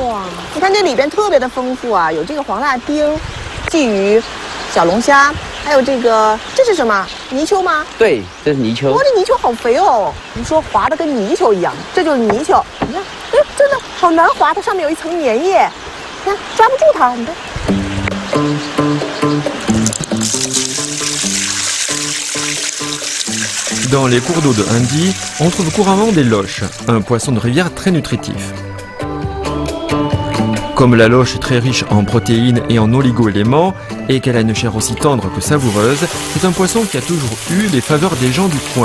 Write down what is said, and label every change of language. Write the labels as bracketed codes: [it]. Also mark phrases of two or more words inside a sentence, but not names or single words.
[zh] 哇，你看这里边特别的丰富啊，有这个黄辣丁、鲫鱼、小龙虾，还有这是什么？泥鳅吗？对，这是泥鳅。哇，这泥鳅好肥哦！你说滑的跟泥鳅一样，这就是泥鳅。你看，哎，真的好难滑，它上面有一层粘液，你看抓不住它，你看。 [fr] Dans les cours d'eau de Handy, on trouve couramment des loches, un poisson de rivière très nutritif. Comme la loche est très riche en protéines et en oligo-éléments, et qu'elle a une chair aussi tendre que savoureuse, c'est un poisson qui a toujours eu les faveurs des gens du coin.